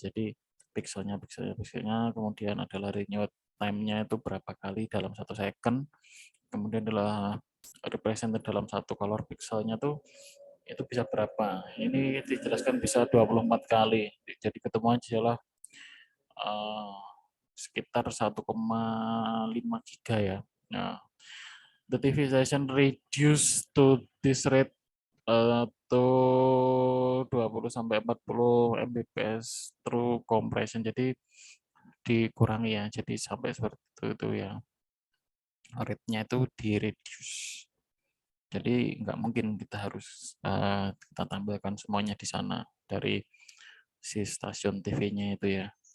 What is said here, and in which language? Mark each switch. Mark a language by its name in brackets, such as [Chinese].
[Indonesian] Jadi pixelnya, kemudian adalah [English] renewed time- [Indonesian] nya itu berapa kali dalam 1 [English] second. [Indonesian] Kemudian adalah [English] represented [Indonesian] dalam 1 color pixelnya tuh itu bisa berapa. Ini dijelaskan bisa 24 kali. Jadi ketemuan adalah sekitar 1,5 giga ya. Nah, [English] the TV session reduced to this rate to 20 [Indonesian] sampai [English] 40 Mbps through compression. [Indonesian] Jadi dikurangi ya. Jadi sampai seperti itu ya. Rate-nya itu di [English] reduce. [Indonesian] Jadi nggak mungkin kita harus kita tampilkan semuanya di sana dari si stasiun TV-nya itu ya.